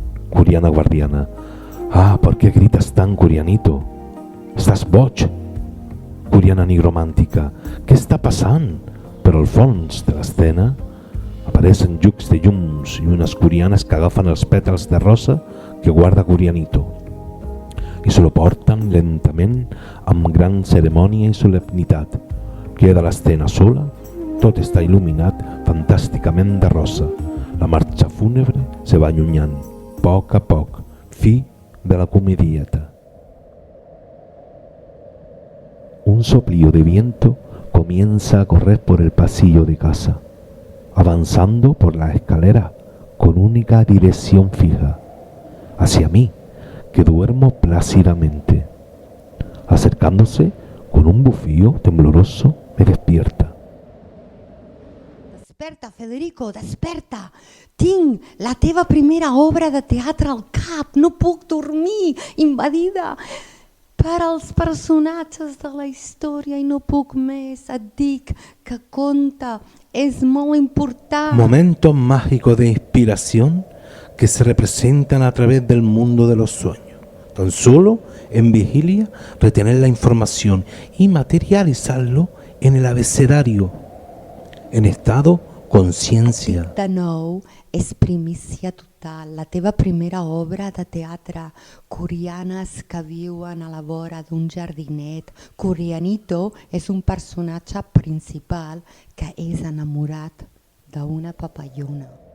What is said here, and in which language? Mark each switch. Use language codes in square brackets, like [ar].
[es] Coriana guardiana, ¿por qué gritas tan, Corianito? [ca] Estàs boig? Coriana nigromàntica, què està passant? Però al fons de l'escena apareixen llucs de llums i unes corianes que agafen els pètals de rosa que guarda Corianito. i se lo porten lentament amb gran cerimònia i solemnitat. Queda l'escena sola, tot està il·luminat fantàsticament de rosa. La marxa fúnebre se va allunyant, poc a poc, fi de la comedieta. [es] Un soplío de viento comienza a correr por el pasillo de casa, avanzando por la escalera con única dirección fija, hacia mí, que duermo plácidamente. Acercándose con un bufío tembloroso, me despierta. [ca] Desperta, Federico, desperta! Tinc la teva primera obra de teatre al cap, no puc dormir, invadida per als personatges de la història i no puc més, et dic que conta, es molt important. [es] Momentos mágicos de inspiración que se representan a través del mundo de los sueños. Tan solo en vigilia retener la información y materializarlo en el abecedario, en estado consciència. [ca] De nou, és primícia total, la teva primera obra de teatre, coreanes que viuen a la vora d'un jardinet. Corianito és un personatge principal que és enamorat d'una papallona.